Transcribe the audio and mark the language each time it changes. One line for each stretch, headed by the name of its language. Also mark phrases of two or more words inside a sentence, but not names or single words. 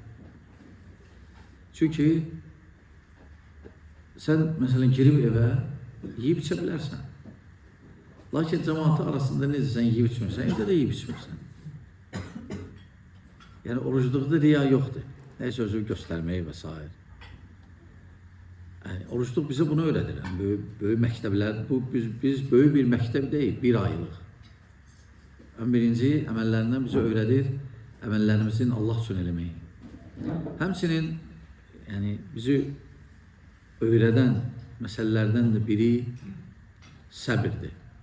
Azerbaijani: Çünkü
Turkish: sen mesela
Azerbaijani: girib evə yiyib içə bilərsən. Lakin cemaati arasında necə sən yiyib içmirsən, evdə də yiyib içmirsən. Yani orucluqda riya yoxdur.
Turkish: Neyse özünü göstermeyi və s. Yani orucluq bize bunu öğretir.
Azerbaijani: Yani böyük məktəblər, biz böyük bir məktəb deyil, bir aylıq. Ən birinci əməllərindən
Turkish: bize öğretir,
Azerbaijani: əməllərimizin Allah üçün eləməyi. Həmçinin yani bizi öğreden məsələlərdən də biri səbirdir.